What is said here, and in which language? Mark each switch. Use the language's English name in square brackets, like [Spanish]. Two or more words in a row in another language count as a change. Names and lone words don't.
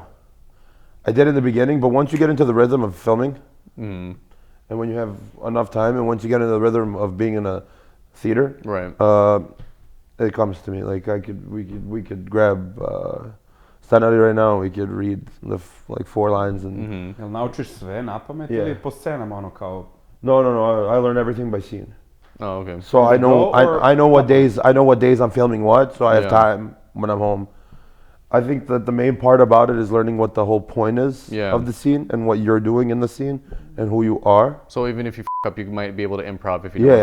[English] I did in the beginning, but once you get into the rhythm of filming, and when you have enough time, and once you get into the rhythm of being in a theater, Right. it comes to me. Like we could grab scenari right now. We could read like 4 lines and. [Serbian] Jel naučiš sve na pamet [English] Yeah. [Serbian] ili po scenama ono kao... [English] No. I learn everything by scene. Oh, okay. So I know or- I know what days I'm filming what, so I have Yeah. time when I'm home. I think that the main part about it is learning what the whole point is Yeah. of the scene and what you're doing in the scene and who you are. So even if you up, you might be able to improv if you know